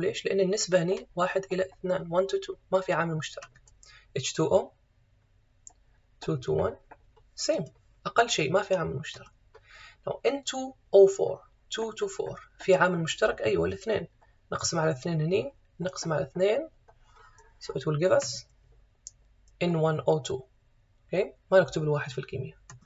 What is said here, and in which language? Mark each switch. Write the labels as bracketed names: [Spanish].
[Arabic] ليش؟ لأن النسبة هنا 1 إلى 2 [English] 1 to 2 [Arabic] ما في عامل مشترك. H2O [English] 2 to 1 same [Arabic] أقل شيء ما في عامل مشترك. [English] Now N2O4 2 to 4 [Arabic] في عامل مشترك أيوة الاثنين. نقسم على 2 هني نقسم على 2 [English] so it will give us N1O2. [Arabic] okay ما نكتب الواحد في الكيمياء.